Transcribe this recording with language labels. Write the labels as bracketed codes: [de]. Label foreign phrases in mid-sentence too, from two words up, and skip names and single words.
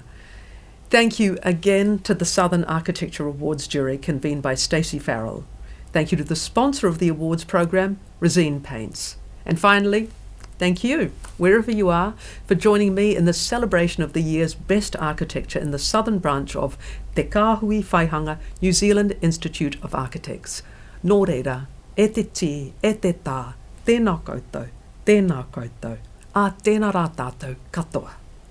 [en] Thank you again to the Southern Architecture Awards jury convened by Stacey Farrell. Thank you to the sponsor of the awards program, Resine Paints. And finally, thank you, wherever you are, for joining me in the celebration of the year's best architecture in the southern branch of Te Kāhui Whaihanga New Zealand Institute of Architects. [mi] Nō reira, e te tī, e te tā, tēnā koutou, a tēnā rā tātou katoa.